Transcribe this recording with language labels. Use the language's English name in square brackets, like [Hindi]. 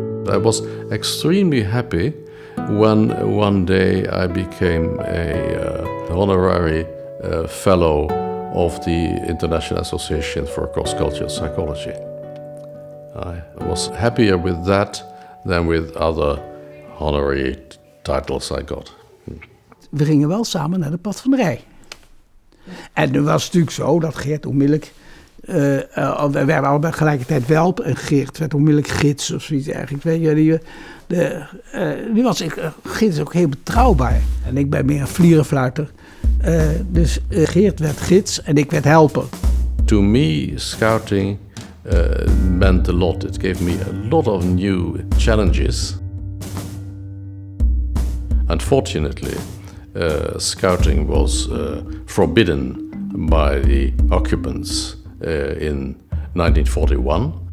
[English] I was extremely happy when one day I became a honorary fellow of the International Association for Cross-Cultural Psychology. I was happier with that than with other honorary titles I got. [Dutch] We gingen wel samen naar de padvinderij. En het was natuurlijk zo dat Geert onmiddellijk... we werden allebei tegelijkertijd welp en Geert werd onmiddellijk gids of zoiets eigenlijk. Weet je, nu was gids ook heel betrouwbaar. En ik ben meer een vlierenfluiter. Dus Geert werd gids en ik werd helper. [English] To me, scouting meant a lot. It gave me a lot of new challenges. Unfortunately, scouting was forbidden by the occupants in 1941.